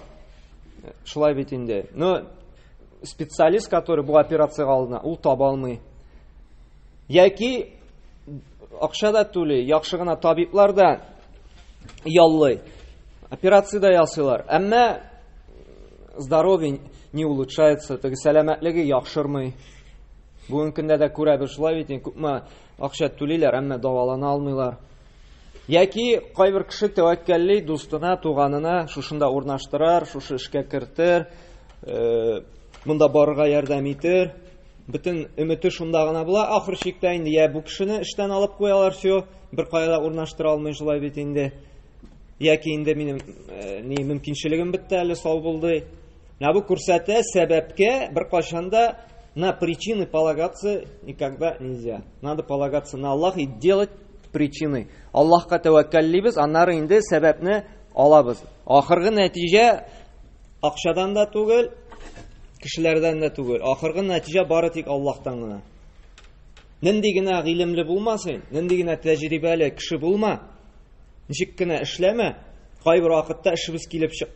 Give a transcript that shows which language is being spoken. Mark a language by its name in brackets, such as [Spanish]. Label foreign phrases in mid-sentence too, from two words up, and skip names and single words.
[Tatar] Шулай бит инде. [Russian] Специалист, который [Tatar] бу операцияга алдына, ул таба алмый. Яки акча да түли, яхшы гына табиблар да яллый. Операция да ясыйлар. Әмма [Russian] здоровье не улучшается, [Tatar] теге сәламәтлеге яхшырмый. Бүгенге көндә дә күрәбез, шулай бит, күпме акча түлиләр, әмма давалана алмыйлар. Яки кайбер кеше тәвәккәлли дустына, туганына шушында урнаштырар, шушы эшкә кертер, монда барырга ярдәм итер. Бөтен өмете шунда гына була. Ахыр чиктә инде бу кешене эштән алып куялар, все, бер кайда урнаштыра алмый, шулай бит инде. Яки инде минем мөмкинчелегем бетте, әле сау булды. Бу күрсәтә сәбәпкә бер кашанда [Russian] на причины полагаться никогда нельзя. Надо полагаться на Аллаха и делать причины. [Tatar] Аллаһка тәвәккәллибез, аннары инде сәбәпне алабыз. Ахыргы нәтиҗә акчадан да түгел, кешеләрдән дә түгел. Ахыргы нәтиҗә бары тик Аллаһтан гына. Нинди генә гыйлемле булмасын, нинди генә тәҗрибәле кеше булма, ничек кенә эшләмә, кайбер вакытта эшебез килеп чыкмый.